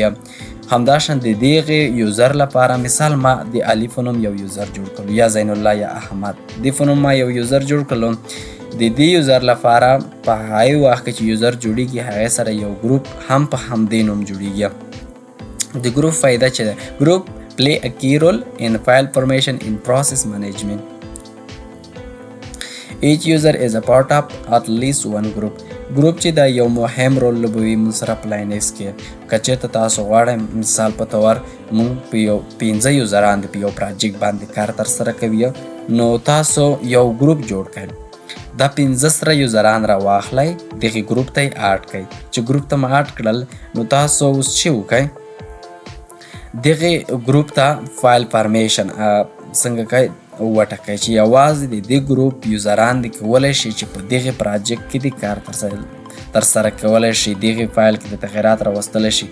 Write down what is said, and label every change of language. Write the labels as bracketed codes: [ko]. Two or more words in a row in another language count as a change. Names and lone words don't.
[ps] همداشان د دغې یوزر لپاره مثال ما د علي په نوم یو یوزر جوړ کړو یا زینالله یا احمد د په نوم ما یو یوزر جوړ کړلو د دې یوزر لپاره په هغې وخت کې چې یوزر جوړیږي هغې سره یو ګروپ هم په همدې نوم جوړیږي. د ګروپ فایده چې ده [en] ګروپ play a key role in file formation in process management. Each user is a part of at least one group. [ps] ګروپ چې دا یو مهم رول لوبوي موږ سره په لینکس کې که چېرته تاسو غواړئ مثال په طور موږ په یو 15 یوزران د په یو پراجیکټ باندې کار ترسره کوي نو تاسو یو ګروپ جوړ کړئ دا 15 سره یوزران را واخلئ دغې ګروپ ته یې اډ کړئ چې ګروپ ته مو اډ کړل نو تاسو اوس چې وکئ دغې ګروپ ته [en] file formation [ps] څنګه کوئ وټاکئ چې یوازې د دې ګروپ یوزران دې کولی شي چې په دغې پراجیکټ کې د کار ترسره کولی شي، دغې فایل کې د تغیرات راوستلی شي.